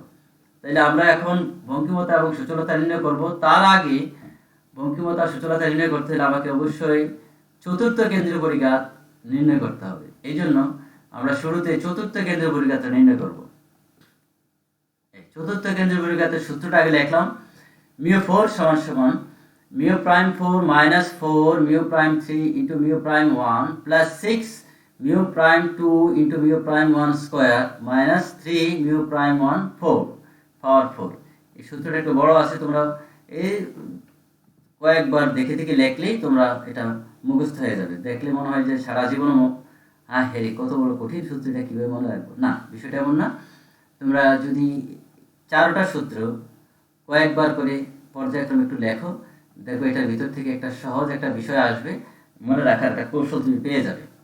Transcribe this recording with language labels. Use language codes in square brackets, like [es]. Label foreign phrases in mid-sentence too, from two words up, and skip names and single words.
[bn] তাইলে আমরা এখন বঙ্কিমতা এবং সচলতা নির্ণয় করব। তার আগে বঙ্কিমতা সচলতা নির্ণয় করতে হলে আমাকে অবশ্যই চতুর্থ কেন্দ্রীয় পরিঘাত নির্ণয় করতে হবে। এই জন্য আমরা শুরুতে চতুর্থ কেন্দ্রীয় পরিঘাতটা নির্ণয় করব। চতুর্থ কেন্দ্রীয় পরিঘাতের সূত্রটা আগে লিখলাম। μ4 = μ'4 - 4 μ'3 × μ'1 + 6 μ'2 × μ'1² - 3 μ'1 4 পাওয়ার 4। এই সূত্রটা একটু বড় আছে, তোমরা এই কয়েকবার দেখে দেখে লিখলেই তোমরা এটা মুখস্থ হয়ে যাবে। দেখলে মনে হয় যে সারা জীবন কত বড় কঠিন সূত্রটা কীভাবে মনে রাখবো। না, বিষয়টা এমন না। তোমরা যদি 4টা সূত্র কয়েকবার করে পর্যায়ক্রমে একটু লেখো, দেখো এটার ভিতর থেকে একটা সহজ একটা বিষয় আসবে, মনে রাখার একটা কৌশল তুমি পেয়ে যাবে।